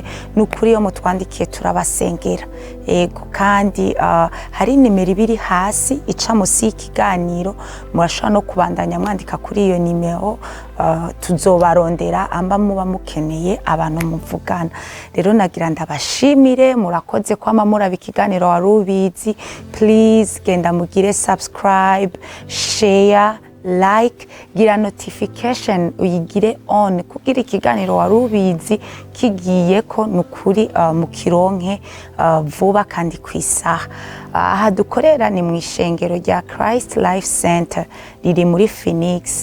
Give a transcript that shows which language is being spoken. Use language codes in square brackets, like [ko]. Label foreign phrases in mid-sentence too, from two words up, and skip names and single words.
[rn] Nukuri iyo mutwandikiye turabasengera. Ego kandi hari nimero ibiri hasi ica musi y'ikiganiro, murashobora no kubandanya mwandika kuri iyo nimero. Tuzobarondera amba muba mukeneye abantu muvugana. Rero nagira ndabashimire, murakoze kwama muraba ikiganiro wari ubizi. Please genda mugire subscribe, [en] share, like, [rn] gira notification uyigire on, kugira ikiganiro wari ubizi kigiye ko nukuri mukironke vuba kandi kwisaha. Aha dukorera ni mu ishengero rya Christ Life Center riri muri Phoenix.